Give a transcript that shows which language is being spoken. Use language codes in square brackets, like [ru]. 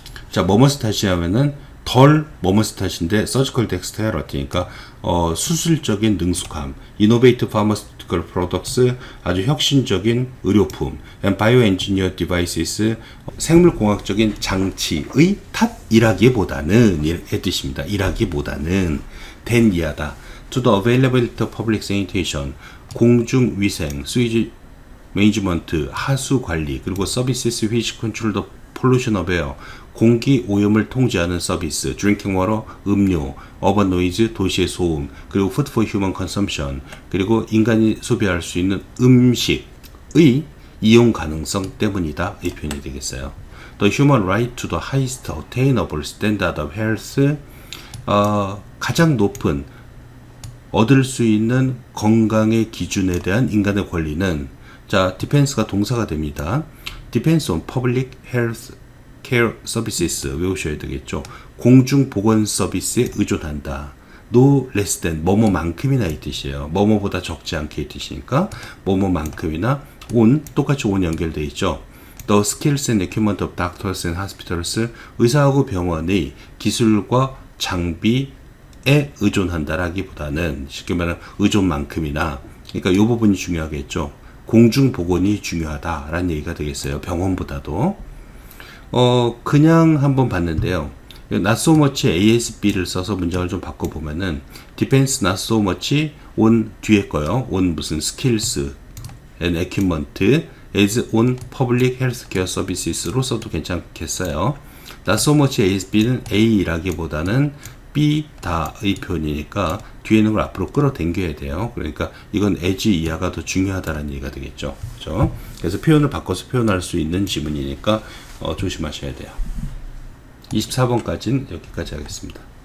[ko] 자 뭐뭐스 탓이냐면은 덜 뭐뭐스 탓인데 [en] surgical dexterity [ko] 수술적인 능숙함, [en] innovative pharmaceutical products [ko] 아주 혁신적인 의료품, [en] and bioengineered devices [ko] 생물공학적인 장치의 탓이라기보다는 의 뜻입니다. 이라기보다는 than 이하다. [en] to the availability of public sanitation [ko] 공중위생, [en] sewage management [ko] 하수 관리 그리고 [en] services which control the pollution of air [ko] 공기 오염을 통제하는 서비스, [en] drinking water, [ko] 음료, [en] urban noise, [ko] 도시의 소음, 그리고 [en] food for human consumption, [ko] 그리고 인간이 소비할 수 있는 음식의 이용 가능성 때문이다. 이 표현이 되겠어요. [en] The human right to the highest attainable standard of health, [ko] 가장 높은 얻을 수 있는 건강의 기준에 대한 인간의 권리는 자, dependes가 동사가 됩니다. [en] depends on public health care services [ko] 외우셔야 되겠죠. 공중보건 서비스에 의존한다. [en] no less than [ko] 뭐뭐만큼이나 이 뜻이에요. 뭐뭐보다 적지 않게 이 뜻이니까 뭐뭐만큼이나 on 똑같이 on 연결되어 있죠. [en] The skills and equipment of doctors and hospitals [ko] 의사하고 병원의 기술과 장비에 의존한다라기보다는 쉽게 말하면 의존만큼이나 그러니까 이 부분이 중요하겠죠. 공중보건이 중요하다라는 얘기가 되겠어요. 병원보다도. 그냥 한번 봤는데요. [en] not so much ASB를 [ko] 써서 문장을 좀 바꿔보면은 [en] depends not so much on [ko] 뒤에 거요. [en] on 무슨 skills and equipment as on public healthcare services로 [ko] 써도 괜찮겠어요. not so much ASB는 A라기보다는 B 다의 표현이니까 뒤에 있는 걸 앞으로 끌어당겨야 돼요. 그러니까 이건 as 이하가 더 중요하다는 얘기가 되겠죠. 그렇죠? 그래서 표현을 바꿔서 표현할 수 있는 지문이니까 조심하셔야 돼요. 24번까지는 여기까지 하겠습니다.